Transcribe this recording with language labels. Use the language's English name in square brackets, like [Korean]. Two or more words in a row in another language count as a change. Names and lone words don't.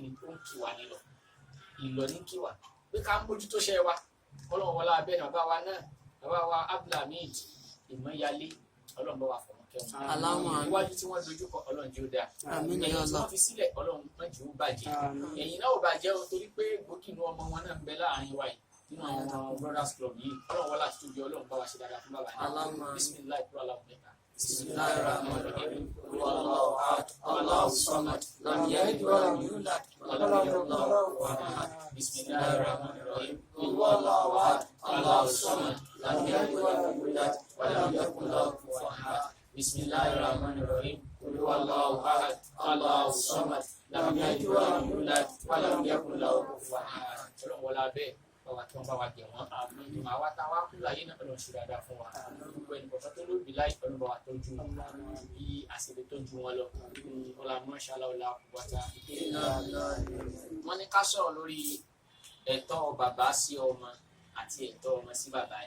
[Yoruba] ni ó ń kì wá nílọ ìlọ ní kì wá pé ká ń mójútó ṣe wa Ọlọ́run wọlá abẹ́ni bàbá wa náà bàbá wa Abdulhamid Ìmọ̀yálé Ọlọ́run bá wa fọ̀rọ̀ kẹwọn iwájú tí wọ́n dojú kọ Ọlọ́run jẹ́ ó dáa ẹ̀yìn tí wọ́n fi sílẹ̀ Ọlọ́run má jẹ́ ó bàjẹ́ ẹ̀yìn náà ò bàjẹ́ o torí pé gbòkìnú ọmọ wọn náà ń bẹ láàrin wa yìí nínú àwọn [English] brothers club [Yoruba] yìí ọlọ́run wọlé àti tóbi ọlọ́run bá wa ṣe dáadáa fún bàbá náà bisimilayi kúrò aláwọ̀ mẹ́ta. [Arabic] بسم الله الرحمن الرحيم. والله أحد. الله صمد. لم يلد ولم يولد ولم يكن له كفوا أحد. بسم الله الرحمن الرحيم. والله أحد. الله صمد. لم يلد ولم يولد ولم يكن له كفوا أحد. بسم الله الرحمن الرحيم. والله أحد. الله صمد. لم يلد ولم يولد ولم يكن له كفوا أحد. [Yoruba] Ọlọ́run wọlé abẹ́ báwa tí wọ́n bá wa gẹ̀ wọ́n ìmọ̀ àwa tá a wá kú láyé náà Ọlọ́run ṣe dáadáa fún wa gbogbo ẹnì kọ̀ọ̀kan tó lóbi láì Ọlọ́run bá wa tọ́jú bí àṣìlè tọ́jú wọn lọ ọlá mọ́ṣálá ọlá àkùbọ́tà wọ́n ní ká sọ̀rọ̀ lórí ẹ̀tọ́ bàbá sí ọmọ àti ẹ̀tọ́ ọmọ sí bàbá ẹ̀.